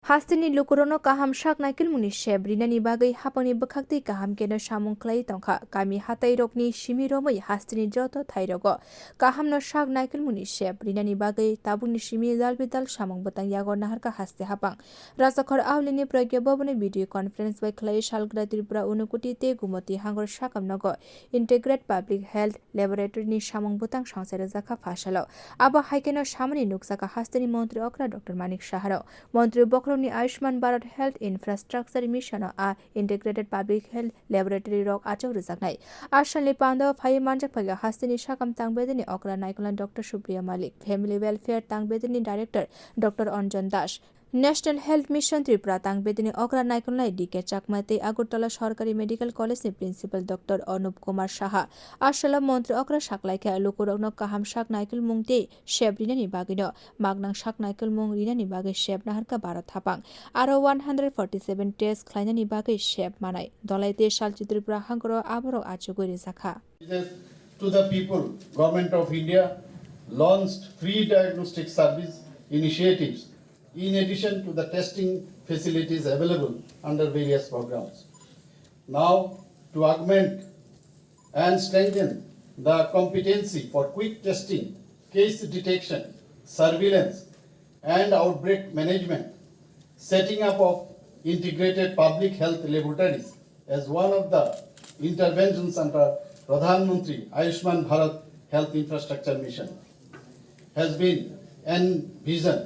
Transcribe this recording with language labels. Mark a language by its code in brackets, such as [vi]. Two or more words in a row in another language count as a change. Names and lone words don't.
[trp] Hasteni lukorono kaham shak naikil muni sheb rinani bagai hapani bakhakti kaham keno samwng khlai tongkha kami hatai rokni simi romai hasteni joto thairogo kaham no shak naikil muni sheb rinani bagai tabungni simi dalbidal samwng batang yago naharka haste hapang rajakhor awlini pragya bhavane [en] video conference [trp] by khlai salgwra Tripura unakoti te gomoti hangkor sakham nogo [en] integrated public health laboratory [trp] ni samwng batang songsai rwjakha phasalo abo haikeno samani nuksaka hasteni montri okra Dr.Manik saharo montri ni Ayushman Bharat Health Infrastructure Mission a [en] Integrated Public Health Laboratory [trp] Rock achok rijaknai Ashanli panda phawi manjak phaikha hasteni sakham tang bedini okra naikolan Dr. Supriya Malik Family Welfare tang bedini Director Dr. Anjan Das National Health Mission Tripura tang bedini okra naikolai dike chakmate Agartala Sarkari Medical College ni Principal Dr. Kumar Saha Ashala Montri okra saklaika lukurokno kaham sak naikol mungte sheb rinani bagino magnang sak naikol mung rinani bagai sheb naharka Bharat hapang aro 147 test khlainani bagai sheb manai dolaite salchi Tripura hangkor aboro achugoi rwjakha. [en] To the people, Government of India launched free diagnostic service initiatives in addition to the testing facilities available under various programs. Now, to augment and strengthen the competency for quick testing, case detection, surveillance, and outbreak management, setting up of integrated public health laboratories as one of the interventions under Pradhan Ayushman Bharat Health Infrastructure Mission has been envisioned.